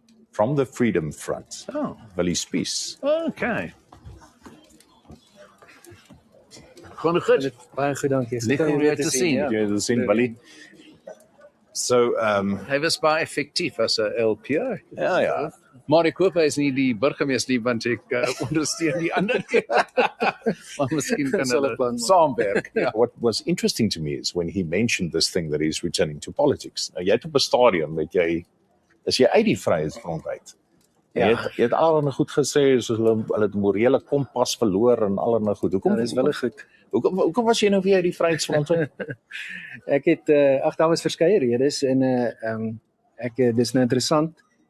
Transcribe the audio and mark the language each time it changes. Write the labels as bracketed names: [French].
[English] From the Freedom Front. Oh. [Afrikaans] Wil hy spies. Okay. Gewoon goed. Baie goed, dankie. Lekker om jou te sien. Ja. Jy het gesien, Willie. So, Hy was baie effektief as 'n LPO. ja. Maar ek hoop hy is nie die burgemeester nie, want ek ondersteun die ander keer. Maar miskien kan hulle saamwerk. Ja. [English] What was interesting to me is when he mentioned this thing that he's returning to politics. [Afrikaans] Nou, jy het op 'n stadium, is jy uit die Vryheidsfront uit. Ja. Jy het allerlei goed gesê, soos hulle het morele kompas verloor en allerlei goed. Ja, dis wel goed. Hoekom was jy nou weer uit die Vryheidsfront uit? Ek het daar was verskeie redes en dis nou interessant.